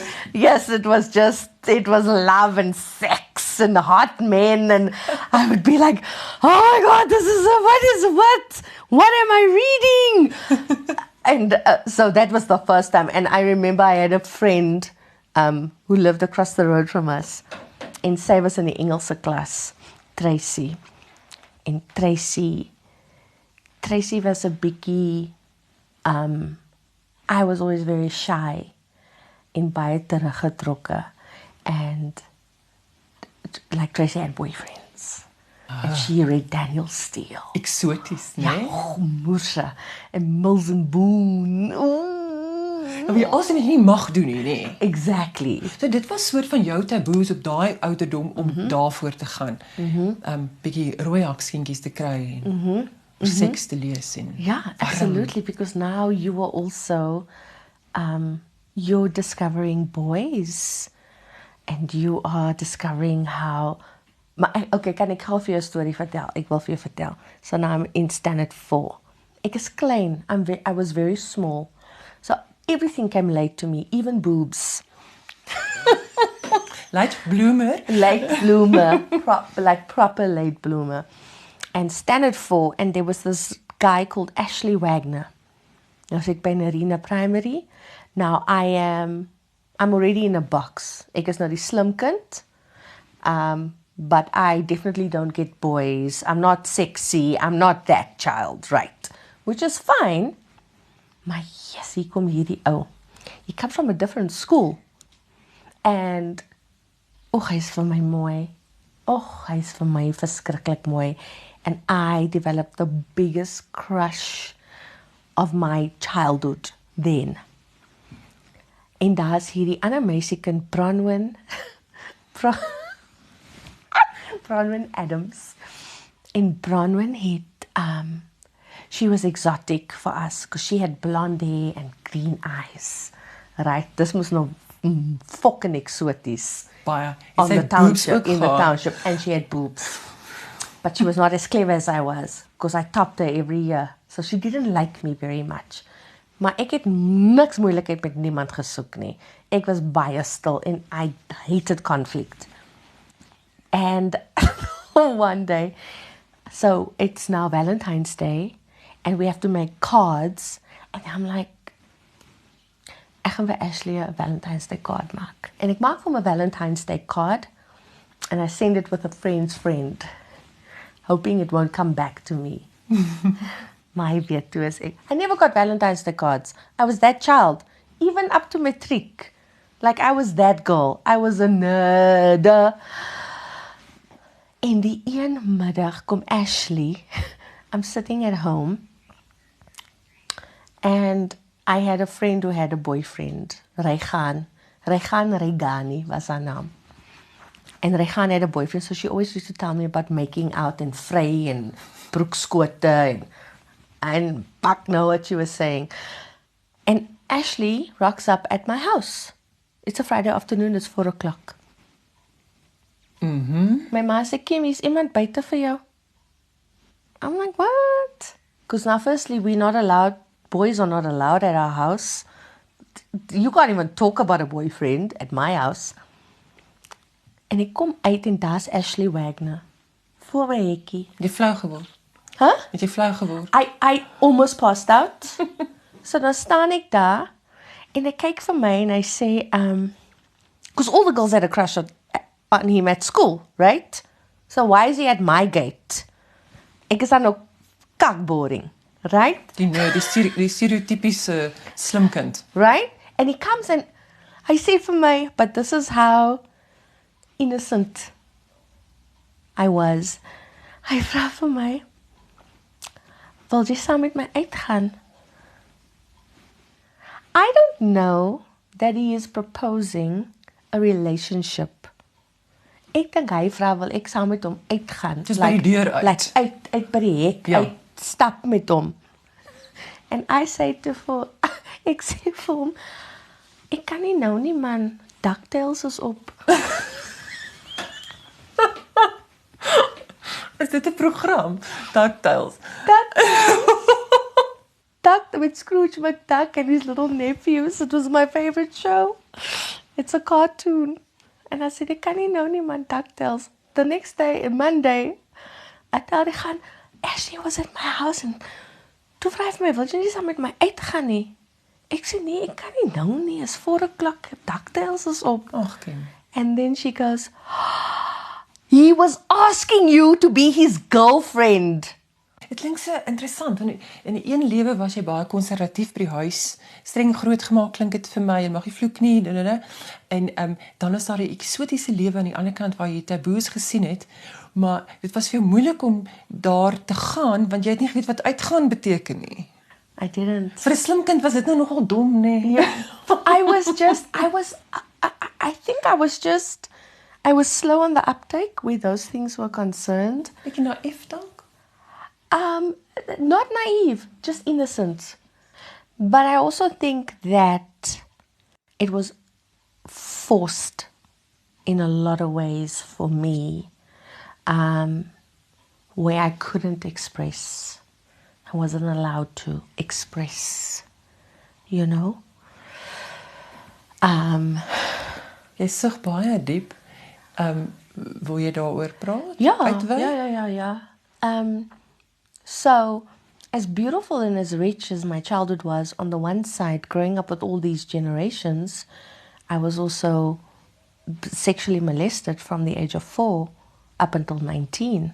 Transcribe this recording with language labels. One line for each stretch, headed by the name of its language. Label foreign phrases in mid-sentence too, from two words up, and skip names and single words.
English: Yes, it was love and sex and hot men, and I would be like, oh my God, what am I reading? And so that was the first time. And I remember I had a friend who lived across the road from us, and
Afrikaans: sy was in die Engelse klas,
English: Tracy.
Afrikaans: En Tracy was a bietjie,
English: I was always very shy
Afrikaans: en baie teruggetrokke.
English: And like Tracy had boyfriends. And she read Daniel Steele.
Afrikaans: Eksoties, Ja, né? Moerse en Mills and Boone. Wat jy also nie mag doen nie, né?
English: Exactly.
Afrikaans: So dit was soort van jou taboes op daai ouderdom om daarvoor te gaan. Bietjie rooi hakskinkies te kry en seks te lees en
English: Yeah, absolutely. Because now you are also, you're discovering boys. And you are discovering how...
Afrikaans: Maar, okay, kan ek gou vir jou 'n storie vertel? Ek wil vir jou vertel.
English: So now I'm in standard 4.
Afrikaans: Ek is klein.
English: I was very small. So everything came late to me, even boobs. late bloomer. Late bloomer, like proper late bloomer. And standard 4, and there was this guy called Ashley Wagner.
Afrikaans: Nou ek by Narina Primary.
English: Now I'm already in a box.
Afrikaans: Ek is nou die slim kind.
English: But I definitely don't get boys. I'm not sexy. I'm not that child, right? Which is fine.
Afrikaans: Maar yes, hier kom hierdie ou.
English: He comes from a different school. And,
Afrikaans: hy's vir my mooi. Hy's vir my verskriklik mooi.
English: And I developed the biggest crush of my childhood then.
Afrikaans: En daar's hierdie ander meisiekind, Bronwyn Adams.
English: And Bronwyn had, she was exotic for us because she had blonde hair and green eyes. Right? This was no fucking exoties.
Afrikaans: Baie.
English: On the township, in the township. And she had boobs. But she was not as clever as I was because I topped her every year. So she didn't like me very much.
Afrikaans: Maar ek het niks moeilikheid met niemand gesoek nie. Ek was baie stil
English: and I hated conflict. And one day, so it's now Valentine's Day and we have to make cards and I'm like,
Afrikaans: ek gaan vir Ashley 'n Valentine's Day card maak. En ek maak hom 'n
English: Valentine's Day card and I send it with a friend's friend, hoping it won't come back to me.
Afrikaans: My weet toe is ek.
English: I never got Valentine's Day cards. I was that child, even up to matriek. Like I was that girl. I was a nerd.
Afrikaans: En die een middag kom Ashley.
English: I'm sitting at home. And I had a friend who had a boyfriend, Regan Regani was her name. And Regan had a boyfriend, so she always used to tell me about making out and vry and broekskote and fuck know what she was saying. And Ashley rocks up at my house. It's a Friday afternoon, it's 4 o'clock.
Afrikaans: My ma sê, Kim, is iemand buite vir jou?
English: I'm like, what? Because now firstly, we're not allowed, boys are not allowed at our house. You can't even talk about a boyfriend at my house.
Afrikaans: En ek kom uit en daar's Ashley Wagner. Voor my hekkie. Jy flou geword. Huh? Het jy flou geword?
English: I almost passed out.
Afrikaans: So dan staan ek daar en ek kyk vir my en hy sê,
English: because all the girls had a crush on him at school, right? So why is he at my gate?
Afrikaans: Ek is dan ook kakboring, right? Die stereotypiese slim kind.
English: Right? And he comes and
Afrikaans: hy sê vir my,
English: but this is how innocent I was.
Afrikaans: Hy vra vir my, wil jy saam met my uitgaan?
English: I don't know that he is proposing a relationship.
Afrikaans: Ek dink hy vra wil ek saam met hom uitgaan. Dis by die deur uit. Like uit by die hek, Ja. uit stap met hom.
English: And I say to
Afrikaans: hom, ek sê vir hom, ek kan nie nou nie man, DuckTales is op. Is dit 'n program? DuckTales.
English: Duck with Scrooge McDuck and his little nephews. It was my favorite show. It's a cartoon. And I said,
Afrikaans: ek kan nie nou nie man, DuckTales.
English: The next day, Monday, I tell
Afrikaans: die gaan, Ashley
English: was at my house and
Afrikaans: toe vra hy vir my, wil jy nie saam met my uitgaan nie? Ek sê, nee, ek kan nie nou nie, is 4 o'clock, DuckTales is op. Ag, Kim.
English: And then she goes, he was asking you to be his girlfriend.
Afrikaans: Dit klink so interessant, want in die een lewe was jy baie konservatief by die huis, streng grootgemaak klink dit vir my, en mag jy vloek nie, en dan is daar 'n eksotiese lewe aan die ander kant waar jy taboes gesien het, maar dit was vir jou moeilik om daar te gaan, want jy het nie geweet wat uitgaan beteken nie.
English: I didn't.
Afrikaans: Vir 'n slim kind was dit nou nogal dom, nee.
English: Yeah. I think I was slow on the uptake where those things were concerned.
Afrikaans: Bietjie naïef dalk.
English: Not naive, just innocent. But I also think that it was forced in a lot of ways for me, where I couldn't express. I wasn't allowed to express, you know.
Afrikaans: Jy sug baie diep. Wil jy daaroor praat?
English: Yeah,
Afrikaans: Uitwy?
English: yeah. So, as beautiful and as rich as my childhood was, on the one side, growing up with all these generations, I was also sexually molested from the age of 4 up until 19.